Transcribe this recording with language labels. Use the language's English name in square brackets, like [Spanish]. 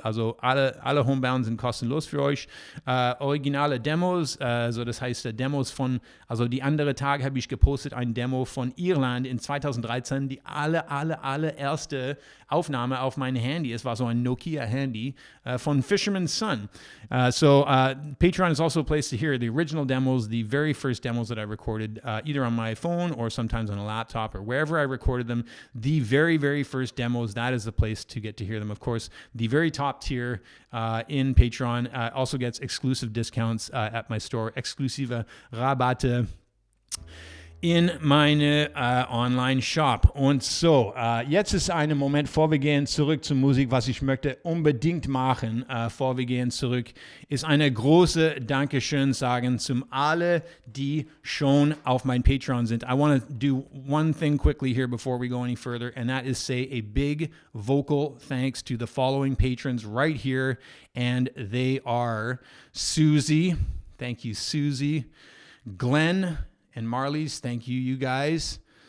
[German] Also alle Homebound sind kostenlos für euch. Originale Demos, also das heißt Demos von, also die andere Tag habe ich gepostet, ein Demo von Irland in 2013, die allererste Aufnahme auf mein Handy. Es war so ein Nokia-Handy von Fisherman's Son. [English] So Patreon is also a place to hear the original demos, the very first demos that I recorded, either on my phone or sometimes on a laptop or wherever I recorded them. The very, very first demos, that is the place to get to hear them. Of course, the very top tier in Patreon also gets exclusive discounts at my store, [German] exklusive Rabatte in meine Online-Shop. Und so, jetzt ist ein Moment, bevor wir gehen zurück zur Musik, was ich möchte unbedingt machen, bevor wir gehen zurück, ist eine große Dankeschön sagen zum alle, die schon auf mein Patreon sind. [English] I want to do one thing quickly here before we go any further, and that is say a big vocal thanks to the following patrons right here, and they are Susie, thank you Susie, Glenn and Marlies, thank you, you guys.